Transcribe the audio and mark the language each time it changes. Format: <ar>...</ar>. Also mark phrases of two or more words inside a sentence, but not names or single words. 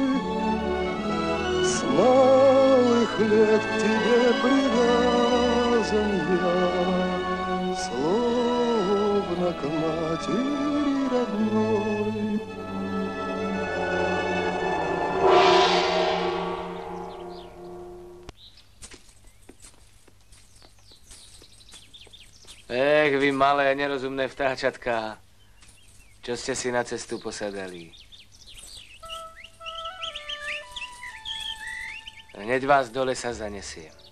<ru>С малых лет к тебе привязан я, словно к матери родной.</ru> <sk>Ech, vy malé, nerozumné vtáčatká, čo ste si na cestu posadali. Hneď vás do lesa zanesiem.</sk>